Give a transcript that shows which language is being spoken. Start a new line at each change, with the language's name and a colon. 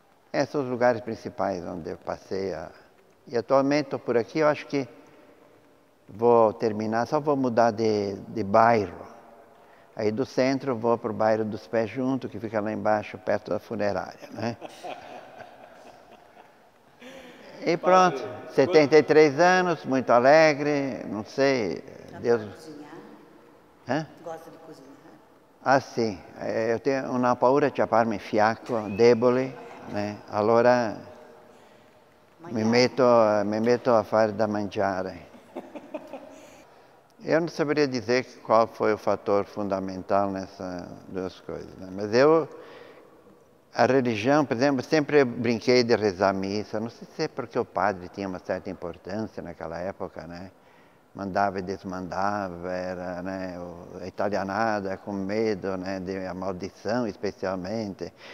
Portuguese: Esses são os lugares principais onde eu passei. E atualmente estou por aqui, eu acho que vou terminar, só vou mudar de bairro. Aí do centro vou para o bairro dos Pés Juntos, que fica lá embaixo, perto da funerária, né? E pronto, 73 anos, muito alegre, não sei, Deus... Gosta de cozinhar? Hã? Gosta de cozinhar?
Italian: Ah, sì, io ho una paura di farmi fiacco, debole, allora mi metto a fare da mangiare.
Portuguese: Eu não saberia dizer qual foi o fator fundamental nessas 2 coisas, né? Mas a religião, por exemplo, sempre brinquei de rezar missa, não sei se é porque o padre tinha uma certa importância naquela época, né? Mandava e desmandava, era, né, a italianada com medo, né, de a maldição especialmente.